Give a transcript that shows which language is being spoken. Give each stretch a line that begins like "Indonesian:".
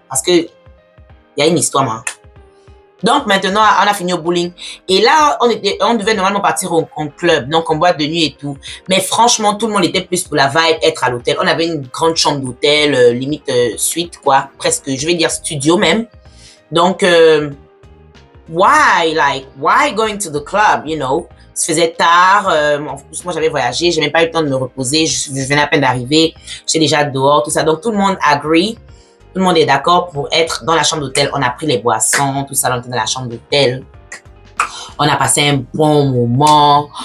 French: Parce que, il y a une histoire, moi. Donc, maintenant, on a fini au bowling. Et là, on devait normalement partir en club, donc en boîte de nuit et tout. Mais franchement, tout le monde était plus pour la vibe, être à l'hôtel. On avait une grande chambre d'hôtel, limite suite, quoi. Presque, je vais dire studio même. Donc,
English: why going to the club, you know?
French: Il se faisait tard. En plus, moi, j'avais voyagé. J'ai même pas eu le temps de me reposer. Je venais à peine d'arriver. J'étais déjà dehors, tout ça. Donc, tout le monde agree. Tout le monde est d'accord pour être dans la chambre d'hôtel. On a pris les boissons, tout ça, on était dans la chambre d'hôtel. On a passé un bon moment.